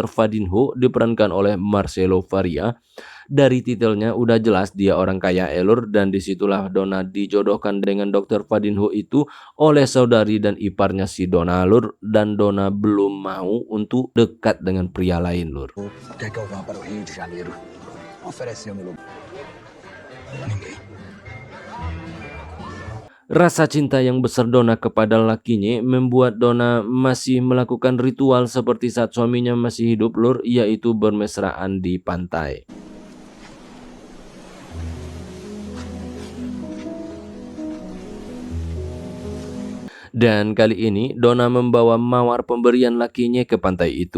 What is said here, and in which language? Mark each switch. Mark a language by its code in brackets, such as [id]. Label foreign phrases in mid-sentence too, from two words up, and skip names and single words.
[id] Fadinho, diperankan oleh Marcelo Faria. Dari titelnya udah jelas dia orang kaya Lur, dan disitulah Dona dijodohkan dengan Dr. Fadinho itu oleh saudari dan iparnya si Dona Lur, dan Dona belum mau untuk dekat dengan pria lain Lur. [pt] Quer que eu vá para o Rio de Janeiro? Ofereceu meu lugar. Ninguém. [id] Rasa cinta yang besar Dona kepada lakinya membuat Dona masih melakukan ritual seperti saat suaminya masih hidup Lur, yaitu bermesraan di pantai. Dan kali ini Dona membawa mawar pemberian lakinya ke pantai itu.